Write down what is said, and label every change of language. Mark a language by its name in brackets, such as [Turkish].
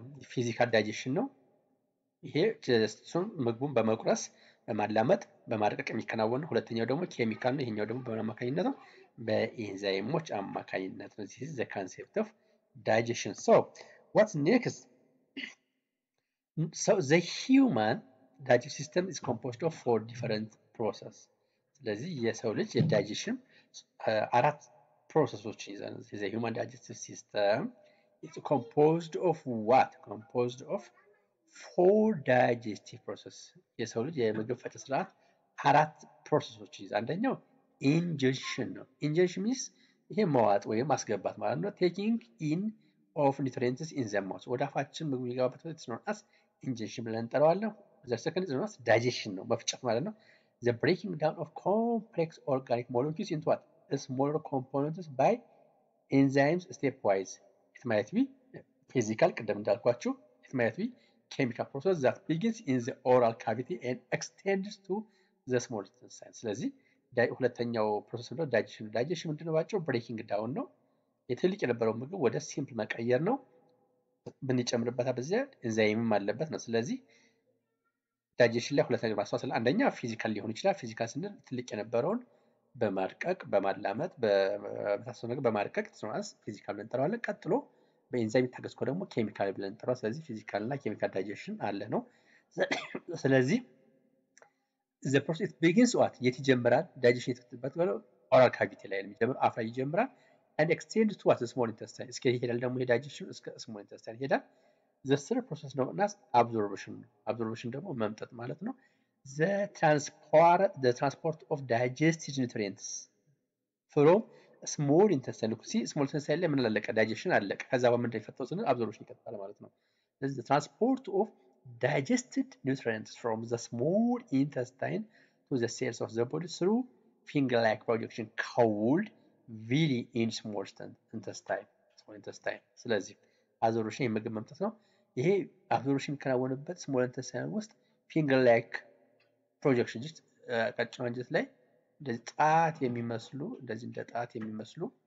[Amharic] ፊዚካል ዳይጀሽን ነው። ይሄ ጀስቱን ምግቡን በመቁረስ በማላመጥ በማድቀቅ የሚከናወን ነው። ሁለተኛው ደግሞ ኬሚካል ነው። ይሄኛው ደግሞ በምን አማካኝነት ነው በኤንዛይሞች አማካኝነት ነው። [English] this is the concept of digestion. So what's next? So the human digestive system is composed of 4 different processes. ስለዚህ የሰው ልጅ የዳይጀሽን አራት ፕሮሰሶችን ይዘን the human digestive system is composed of what? Composed of 4 digestive process. [Amharic] የሰው ልጅ የምግብ ፈጨት ስርዓት አራት ፕሮሰሶች ይዛል። አንደኛው ingestion ነው። ingestion means ይሄ መዋጥ ወይም ማስገባት ማለት ነው። [English] taking in of nutrients in the mouth [Amharic] ወደ አፋችን ምግብ የሚገባበት ሂደት ነው as ingestion ብለን እንጠራዋለን። [English] the second is digestion [Amharic] ነው መፍጨት ማለት ነው። [English] the breaking down of complex organic molecules into what? smaller components by enzymes stepwise. It might be physical, it might be chemical process that begins in the oral cavity and extends to the small intestine. [Amharic] ስለዚህ ሁለተኛው ፕሮሰስ ነው ዳይጀሽን። ዳይጀሽን ምንድነው? ባጭሩ ብሬኪንግ ዳውን ነው። የትልቅ የነበረው ምግብ ወደ ሲምፕል መቀየር ነው። ብንጨምርበት በዚያ ኤንዛይምም አለበት ነው። ስለዚህ ዳይጀሽን ላይ ሁለት ነገር ማስተዋል፣ አንደኛ ፊዚካል ሊሆን ይችላል። ፊዚካል ስንል ትልቅ የነበረውን በማድቀቅ በማላመጥ በመሳሰሉ ነገር በማድቀቅ ትስማስ ፊዚካል ብለን እንጠራዋለን። ቀጥሎ በኤንዛይም ታገዝኮ ደግሞ ኬሚካል ብለን እንጠራዋለን። ስለዚህ ፊዚካል እና ኬሚካል ዳይጀሽን አለ ነው። ስለዚህ [English] the process begins what [Amharic] የት ይጀምራል? ዳይጀሽን የተፈጠረበት ብለው ኦራል ካቪቲ ላይ የሚጀምር አፍ ላይ ይጀምራል [English] and extends to what small intestine [Amharic] እስከ ይሄዳል ደግሞ የዳይጀሽን እስከ small intestine ይሄዳል። the third process ነው እና absorption ነው። absorption ደግሞ መምጠጥ ማለት ነው። [English] the transport of digested nutrients from small intestine [Amharic] look see small intestine ላይ ምን አለቀ? ዳይጀሽን አለቀ። ከዛ በምንድን የፈጠረው ስንል absorption ይቀጥላል ማለት ነው። ስለዚህ [English] the transport of digested nutrients from the small intestine to the cells of the body through finger-like projection called villi in small intestine. [Amharic] ስለዚህ absorption የምግብ መምጠት ነው። ይሄ absorption የሚከናወንበት small intestine ውስጥ finger-like projection just ቀጭን አንጀት ላይ እንደዚህ ጣት የሚመስሉ እንደዚህ እንደ ጣት የሚመስሉ